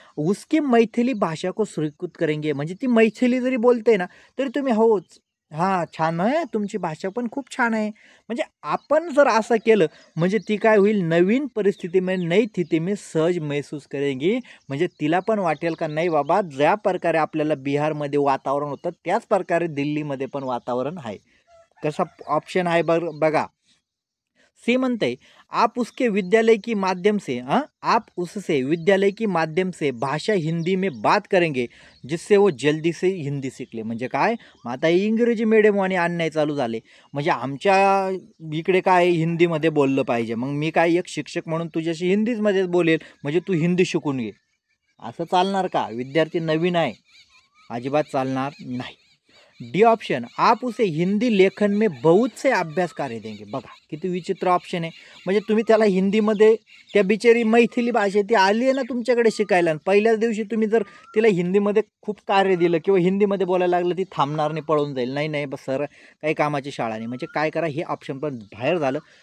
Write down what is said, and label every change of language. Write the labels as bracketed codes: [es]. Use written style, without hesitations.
[hi] उसकी मैथिली भाषा को स्वीकृत करेंगे, [mr] म्हणजे ती मैथिली जरी बोलते ना तरी तुम्ही होच, हां छान आहे, तुमची भाषा पण खूप छान आहे. म्हणजे आपण जर असं केलं म्हणजे ती काय होईल, नवीन परिस्थितीमध्ये [hi] नई स्थिती में सहज महसूस करेंगी. [mr] म्हणजे तिला पण वाटेल का नाही बाबा, ज्या प्रकारे आपल्याला बिहारमध्ये वातावरण होतं त्याच प्रकारे दिल्लीमध्ये पण वातावरण आहे. कसा ऑप्शन आहे बघा. सी म्हणते, [hi] आप उसके विद्यालय की माध्यम से आप उससे विद्यालय की माध्यम से भाषा हिंदी में बात करेंगे, जिससे वो जल्दी से हिंदी शिकले. [mr] म्हणजे काय, मग आता इंग्रजी मीडियमवाणी आणणे चालू झाले, म्हणजे आमच्या इकडे काय हिंदीमध्ये बोललं पाहिजे, मग मी काय एक शिक्षक म्हणून तुझ्याशी हिंदीमध्येच बोलेल, म्हणजे तू हिंदी शिकून घे. असं चालणार का, विद्यार्थी नवीन आहे, अजिबात चालणार नाही. [hi] डी ऑप्शन, आप उसे हिंदी लेखन में बहुत से अभ्यास कार्य देंगे. [mr] बघा किती विचित्र ऑप्शन आहे. म्हणजे तुम्ही त्याला हिंदीमध्ये, त्या बिचारी मैथिली भाषा ती आली आहे ना तुमच्याकडे शिकायला, आणि पहिल्याच दिवशी तुम्ही जर तिला हिंदीमध्ये खूप कार्य दिलं किंवा हिंदीमध्ये बोलायला लागलं, ती थांबणार नाही, पळून जाईल. नाही बस सर काही कामाची शाळा नाही. म्हणजे काय करा, हे ऑप्शन पण बाहेर झालं.